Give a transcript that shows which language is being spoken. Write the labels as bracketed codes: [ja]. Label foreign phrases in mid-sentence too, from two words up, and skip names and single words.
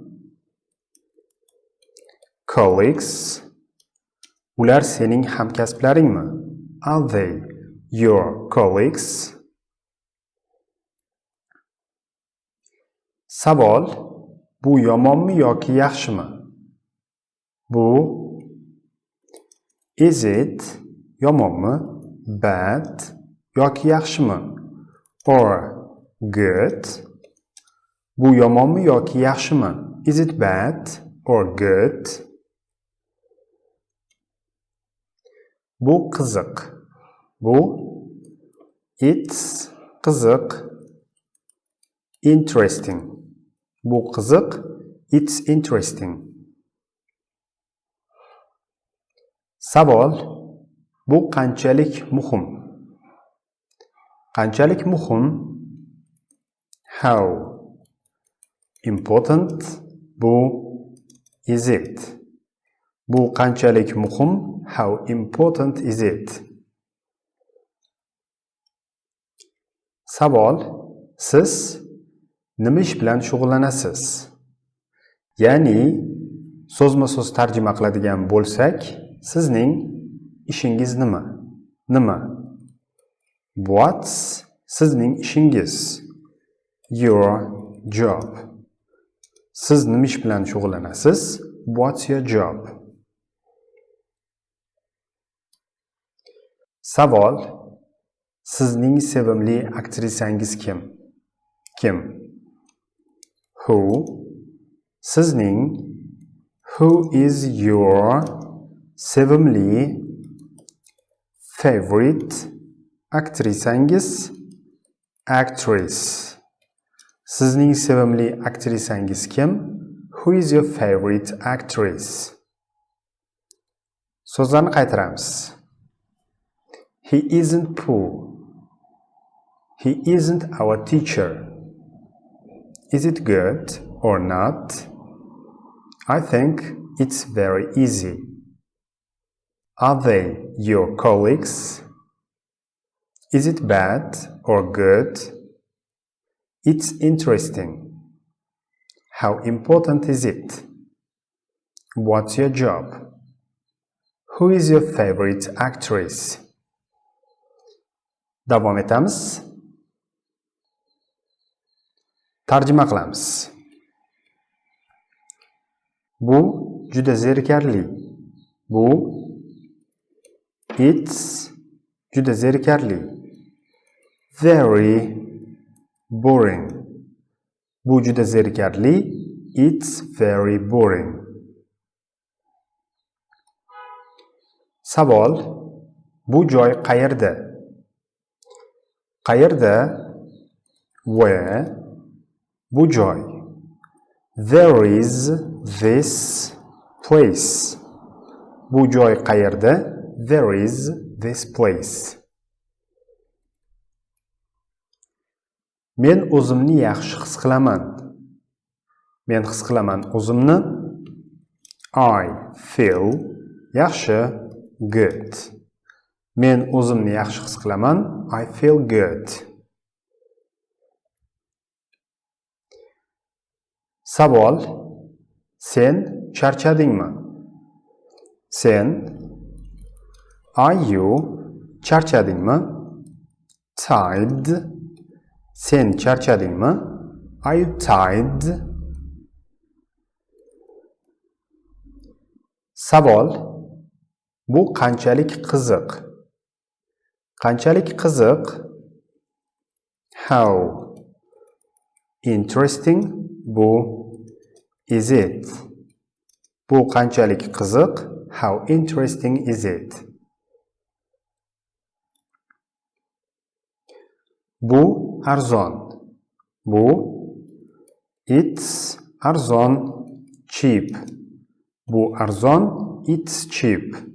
[en] Colleagues. [uz] Ular sening hamkasblaringmi? [en] Are they your colleagues? [uz] Savol: bu yomonmi yoki yaxshimi? Bu [en] is it [uz] yomonmi, bad yoki yaxshimi? [en] Or good. [uz] Bu yomonmi yoki yaxshimi? [en] Is it bad or good? [uz] Bu qiziq. Bu it's qiziq. Interesting. Bu qiziq. [en] It's interesting. [uz] Savol: bu qanchalik muhim? Qanchalik muhim? [en] How important? Bu is it? [uz] Bu qanchalik muhim? [en] How important is it? [uz] Savol: siz nima ish bilan shug'ullanasiz? Ya'ni so'zma-so'z tarjima qiladigan bo'lsak, sizning ishingiz nima? Nima? What's sizning ishingiz? [en] Your job. [uz] Siz nima ish bilan shug'ullanasiz? [en] What's your job? [uz] Savol: sizning sevimli aktrisangiz kim? Kim? [en] Who? Sizning who is your sevimli favorite aktrisangiz? Actress. [uz] Sizning sevimli aktrisangiz kim? [en] Who is your favorite actress? [uz] So'zlarni qaytaramiz. [en] He isn't poor. He isn't our teacher. Is it good or not? I think it's very easy. Are they your colleagues? Is it bad or good? It's interesting. How important is it? What's your job? Who is your favorite actress? [uz] Davom etamiz. Tarjima qilamiz. Bu juda zerikarli. Bu it's juda zerikarli. [en] Very boring. [uz] Bu juda zerikarli. [en] It's very boring. [uz] Savol: bu joy qayerda? Qayerda? Where? Bu joy. [en] There is this place. [uz] Bu joy qayerda? [en] There is this place. [uz] Men o'zimni yaxshi his qilaman. Men his qilaman o'zimni. [en] I feel yaxshi, good. [uz] Men o'zimni yaxshi his qilaman. [en] I feel good. [uz] Savol: sen charchadingmi? Sen [en] are you [uz] charchadingmi? Tired. Sen charchadingmi? [en] Are you tired? [uz] Savol: bu qanchalik qiziq? Qanchalik qiziq? [en] How interesting? Bu is it? [uz] Bu qanchalik qiziq? [en] How interesting is it? [uz] Bu arzon. Bu it's arzon. Cheap. Bu arzon. [en] It's cheap.